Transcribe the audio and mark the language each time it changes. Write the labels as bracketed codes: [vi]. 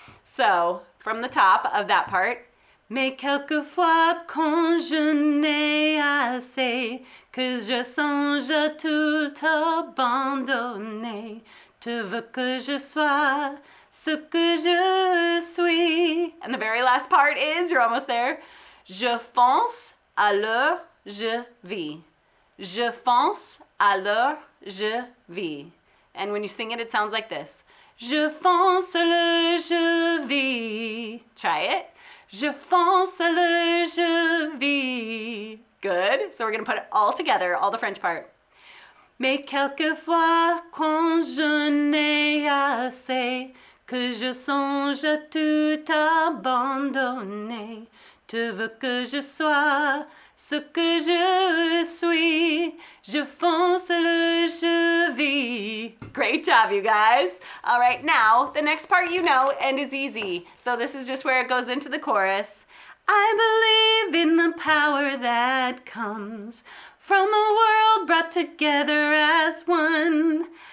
[en] So, from the top of that part, [fr] mais quelquefois quand je n'ai assez, que je songe à tout abandonner. Tu veux que je sois ce que je suis. [en] And the very last part is, you're almost there. [fr] Je fonce, alors je vis. Je fonce, alors je vis. [en] And when you sing it, it sounds like this. [fr] Je fonce, alors je vis. [en] Try it. [fr] Je fonce, alors je vis. Good. [en] So we're going to put it all together, all the French part. [fr] Mais quelquefois, quand je n'ai assez, que je songe à tout abandonner. Tu veux que je sois ce que je suis. Je fonce le je vis. [en] Great job, you guys. All right, now the next part you know and is easy. So this is just where it goes into the chorus. I believe in the power that comes from a world brought together as one.